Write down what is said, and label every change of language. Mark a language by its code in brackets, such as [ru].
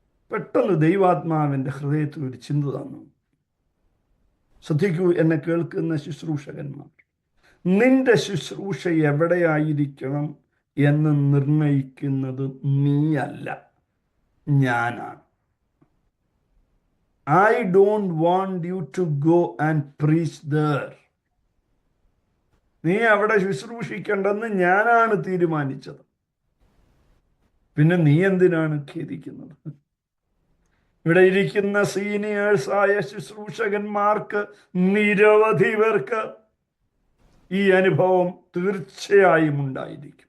[ml] പെട്ടെന്ന് ദൈവാത്മാവിൻ്റെ ഹൃദയത്തിൽ ഒരു ചിന്ത തന്നു. ശ്രദ്ധിക്കൂ, എന്നെ കേൾക്കുന്ന ശുശ്രൂഷകന്മാർ, നിന്റെ ശുശ്രൂഷ എവിടെയായിരിക്കണം എന്ന് നിർണയിക്കുന്നത് നീയല്ല, ഞാനാണ്. [en] I don't want you to go and preach there. [ml] നീ അവിടെ ശുശ്രൂഷിക്കേണ്ടെന്ന് ഞാനാണ് തീരുമാനിച്ചത്. പിന്നെ നീ എന്തിനാണ് ഖേദിക്കുന്നത്? ഇവിടെ ഇരിക്കുന്ന സീനിയേഴ്സായ ശുശ്രൂഷകന്മാർക്ക്, നിരവധി പേർക്ക് ഈ അനുഭവം തീർച്ചയായും ഉണ്ടായിരിക്കും.